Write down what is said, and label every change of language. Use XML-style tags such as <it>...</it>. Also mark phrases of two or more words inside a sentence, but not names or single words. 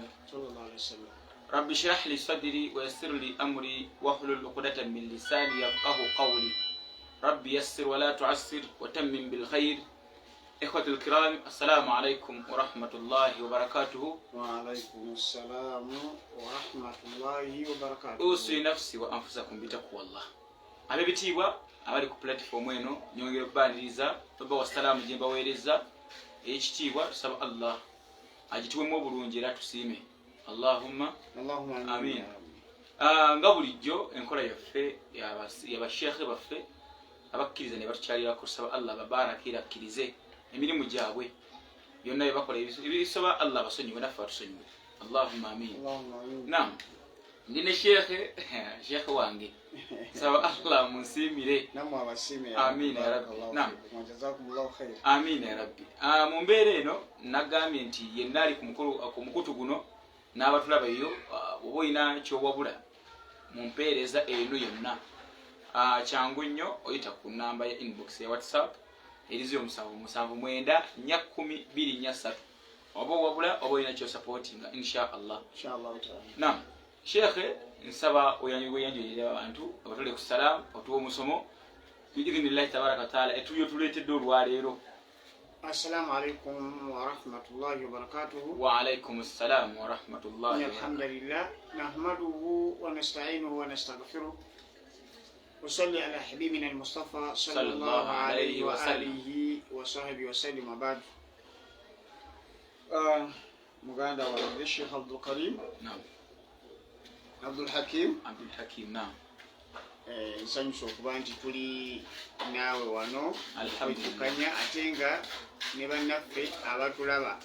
<ar>رب اشرح لي صدري ويسر لي أمري واحلل عقدة من لساني يفقهوا قولي. رب يسر ولا تعسر وتمم بالخير. إخوة الكرام، السلام عليكم ورحمة الله وبركاته. وعليكم السلام ورحمة الله وبركاته. أوصي نفسي وأنفسكم بتقوى الله.</ar> <lg>Abebitiibwa abali ku platform eno nyongera okubaniriza baba wa salaamu gye mbaweereza ekitiibwa tusaba Allah agituwemu obulungi era tusiime.</lg> <ar>اللهم آمين.</ar> <lg>Nga bulijjo enkola yaffe yabasheekhe baffe abakkiriza ne batukyalirako tusaba Allah babarakira akkirize emirimu gyabwe byonna bye bakola ebisoba Allah basonyiwe naffe batusonyiwe. Allahumma amin. Naam, ndine sheekhe wange saba Allah munsiimire. Namwe abasiime.</lg> <ar>آمين يا ربي. نعم, جزاكم الله خير. آمين يا ربي.</ar> <lg>Mu mbeera eno nagambye nti yenna ali ku mukutu guno n'abatulaba eyo oba olina kyowabula mu mpeereza eno yonna kyangu nnyo oyita ku namba ya inbox ya WhatsApp erizo 77941023 oba owabula oba olina kyosupportinga</lg> <ar>إن شاء الله.</ar> <lg>Naam, sheekhe nsaba oyanjulira abantu abatule ku salaam otuwa omusomo</lg> <ar>بإذن الله تبارك وتعالى</ar> <lg>etuyo tuleetedde olwaleero.</lg> <ar>السلام عليكم ورحمة الله وبركاته. وعليكم السلام ورحمة الله وبركاته. الحمد لله نحمده ونستعينه ونستغفره وصل على حبيبنا المصطفى صلى الله عليه وعلى آله وصحبه وسلم.</ar> <lg>Abad muganda wa Sheikh Abdul Karim. Naam, Abdul Hakim. Naam. Nsanyusa okuba nti tuli naawe wano Alhamdulillah. ate nga ne bannaffe abatulaba</lg>